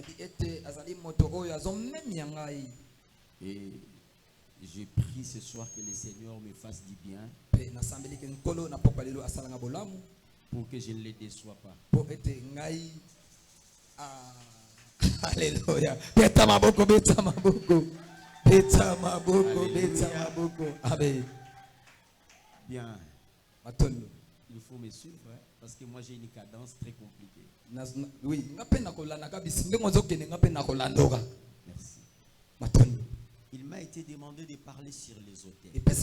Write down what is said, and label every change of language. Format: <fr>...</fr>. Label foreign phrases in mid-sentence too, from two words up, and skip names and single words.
<fr>Et je prie ce soir que le Seigneur me fasse du bien pour que je ne le déçois pas. Alléluia.</fr> <ln>Beta maboko, beta maboko. Beta maboko, beta maboko.</ln> <fr>Amen. Bien. Il faut me suivre, hein, parce que moi j'ai une cadence très compliquée. Oui. Merci. Il m'a été demandé de parler sur les hôtels.</fr>